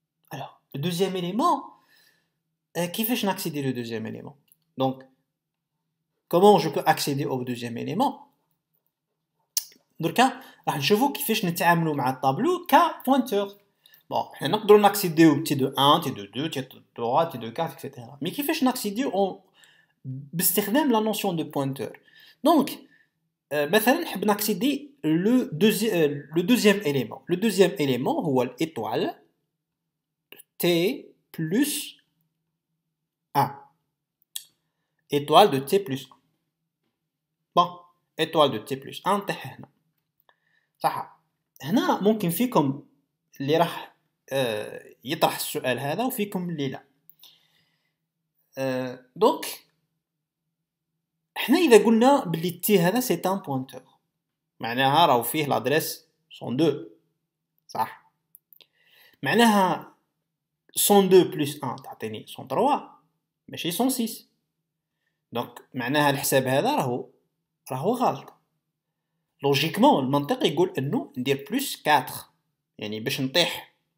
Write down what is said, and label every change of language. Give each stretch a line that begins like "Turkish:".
French: Alors, le deuxième élément,
Arabic: كيفاش
French: n'accéder le deuxième élément? Donc, comment je peux accéder au deuxième élément?
Arabic: دركا راح نشوفوا كيفاش نتعاملوا مع الطابلو كبوينتور. Bon, حنا نقدروا ناكسيديو تي دو 1, تي دو 2, تي دو 3, تي دو 4, etc.
French: Mais
Arabic: كيفاش ناكسيديو باستخدام
French: la notion de pointeur. Donc,
Arabic: مثلا نحب ناكسيدي
French: le deuxième élément. Le deuxième élément هو l'étoile t plus 1. Étoile de t plus 1. Bon, étoile de t plus 1
Arabic: تاع هنا. صح. هنا ممكن فيكم اللي راح يطرح السؤال هذا وفيكم اللي لا. دونك حنا اذا قلنا بلي تي هذا سي ان بوينتور معناها راهو فيه لادريس 102 صح معناها 102 بلس 1 تعطيني 103 ماشي 106 دونك معناها الحساب هذا راهو غلط لوجيكمون المنطق يقول انه ندير بلس 4 يعني باش نطيح